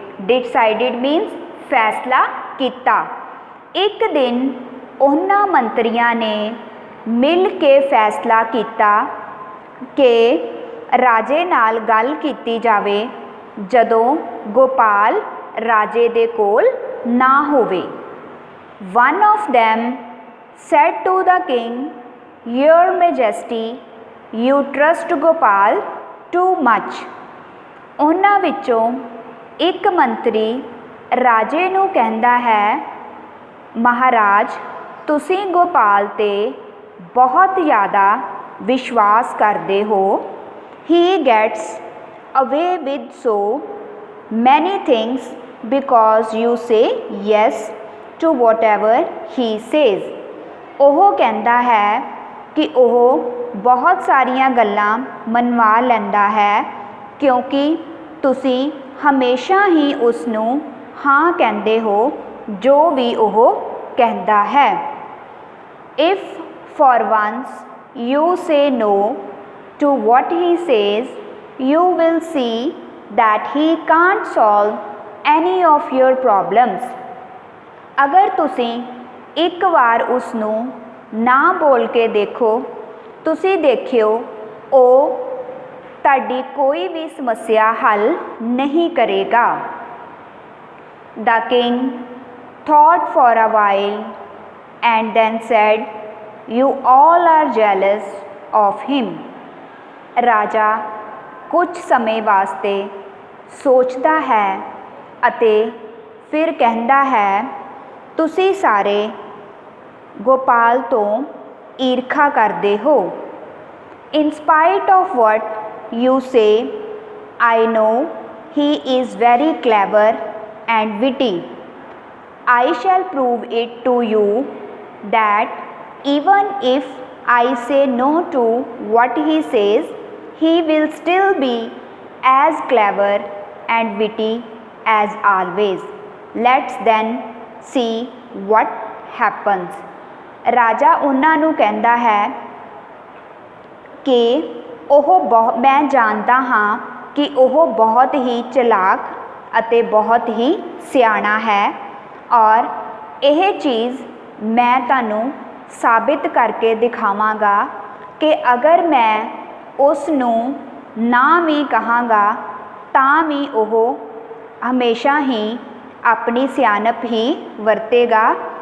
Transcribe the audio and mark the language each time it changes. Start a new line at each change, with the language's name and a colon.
English: Decided means
Punjabi: ਫੈਸਲਾ ਕੀਤਾ। ਇੱਕ ਦਿਨ ਉਹਨਾਂ ਮੰਤਰੀਆਂ ਨੇ ਮਿਲ ਕੇ ਫੈਸਲਾ ਕੀਤਾ ਕਿ ਰਾਜੇ ਨਾਲ ਗੱਲ ਕੀਤੀ ਜਾਵੇ जदों गोपाल राजे दे कोल ना होवे।
English: One of them said to the king, Your Majesty, you trust Gopal too much.
Punjabi: ਉਹਨਾਂ ਵਿੱਚੋਂ ਇੱਕ ਮੰਤਰੀ ਰਾਜੇ ਨੂੰ ਕਹਿੰਦਾ ਹੈ, ਮਹਾਰਾਜ ਤੁਸੀਂ ਗੋਪਾਲ 'ਤੇ ਬਹੁਤ ਜ਼ਿਆਦਾ ਵਿਸ਼ਵਾਸ ਕਰਦੇ ਹੋ।
English: He gets away with so many things because you say yes to whatever he says.
Punjabi: ਉਹ ਕਹਿੰਦਾ ਹੈ ਕਿ ਉਹ ਬਹੁਤ ਸਾਰੀਆਂ ਗੱਲਾਂ ਮਨਵਾ ਲੈਂਦਾ ਹੈ ਕਿਉਂਕਿ ਤੁਸੀਂ ਹਮੇਸ਼ਾ ਹੀ ਉਸ ਨੂੰ ਹਾਂ ਕਹਿੰਦੇ ਹੋ ਜੋ ਵੀ ਉਹ ਕਹਿੰਦਾ ਹੈ।
English: If for once you say no to what he says, you will see that he can't solve any of your problems.
Punjabi: ਅਗਰ ਤੁਸੀਂ ਇੱਕ ਵਾਰ ਉਸ ਨੂੰ ਨਾ ਬੋਲ ਕੇ ਦੇਖੋ, ਤੁਸੀਂ ਦੇਖਿਓ ਉਹ ਤੁਹਾਡੀ ਕੋਈ ਵੀ ਸਮੱਸਿਆ ਹੱਲ ਨਹੀਂ ਕਰੇਗਾ।
English: The king thought for a while and then said, You all are jealous of him.
Punjabi: ਰਾਜਾ ਕੁਝ ਸਮੇਂ ਵਾਸਤੇ ਸੋਚਦਾ ਹੈ ਅਤੇ ਫਿਰ ਕਹਿੰਦਾ ਹੈ, ਤੁਸੀਂ ਸਾਰੇ ਗੋਪਾਲ ਤੋਂ ਈਰਖਾ ਕਰਦੇ ਹੋ।
English: In spite of what you say, I know he is very clever and witty. I shall prove it to you that even if I say no to what he says, he will still be as clever and witty as always. Let's then see what happens.
Punjabi: ਰਾਜਾ ਉਹਨਾਂ ਨੂੰ ਕਹਿੰਦਾ ਹੈ ਕਿ ਮੈਂ ਜਾਣਦਾ ਹਾਂ ਕਿ ਉਹ ਬਹੁਤ ਹੀ ਚਲਾਕ ਅਤੇ ਬਹੁਤ ਹੀ ਸਿਆਣਾ ਹੈ ਔਰ ਇਹ ਚੀਜ਼ ਮੈਂ ਤੁਹਾਨੂੰ ਸਾਬਿਤ ਕਰਕੇ ਦਿਖਾਵਾਂਗਾ ਕਿ ਅਗਰ ਮੈਂ ਉਸ ਨੂੰ ਨਾ ਵੀ ਕਹਾਂਗਾ ਤਾਂ ਵੀ ਉਹ ਹਮੇਸ਼ਾ ਹੀ ਆਪਣੀ ਸਿਆਣਪ ਹੀ ਵਰਤੇਗਾ।